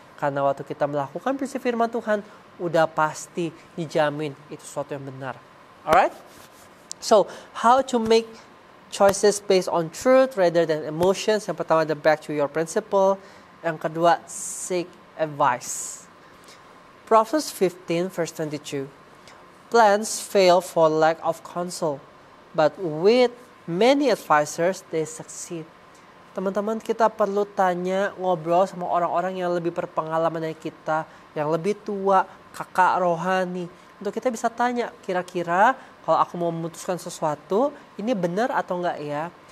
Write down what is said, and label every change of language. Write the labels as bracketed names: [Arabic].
[Indonesian] Karena waktu kita melakukan prinsip firman Tuhan, udah pasti dijamin itu sesuatu yang benar. [English] Alright? So, how to make choices based on truth rather than emotions. [Indonesian] Yang pertama, [English] the back to your principle. [Indonesian] Yang kedua, [English] seek advice. Proverbs 15 verse 22. Plans fail for lack of counsel, but with many advisors, they succeed. [Indonesian] Teman-teman, kita perlu ngobrol sama orang-orang yang lebih berpengalaman dari kita, yang lebih tua, kakak rohani. Untuk kita bisa tanya, kira-kira kalau aku mau memutuskan sesuatu, ini benar atau enggak ya?